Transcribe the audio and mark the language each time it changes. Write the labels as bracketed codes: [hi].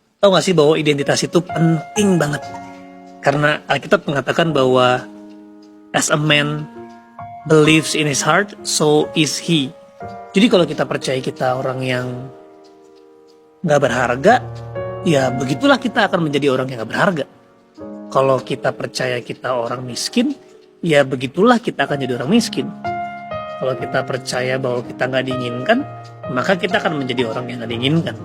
[id] Tahu gak sih bahwa identitas itu penting banget? Karena Alkitab mengatakan bahwa [en] as a man believes in his heart, so is he. [id] Jadi kalau kita percaya kita orang yang gak berharga, ya begitulah kita akan menjadi orang yang gak berharga. Kalau kita percaya kita orang miskin, ya begitulah kita akan jadi orang miskin. Kalau kita percaya bahwa kita gak diinginkan, maka kita akan menjadi orang yang gak diinginkan.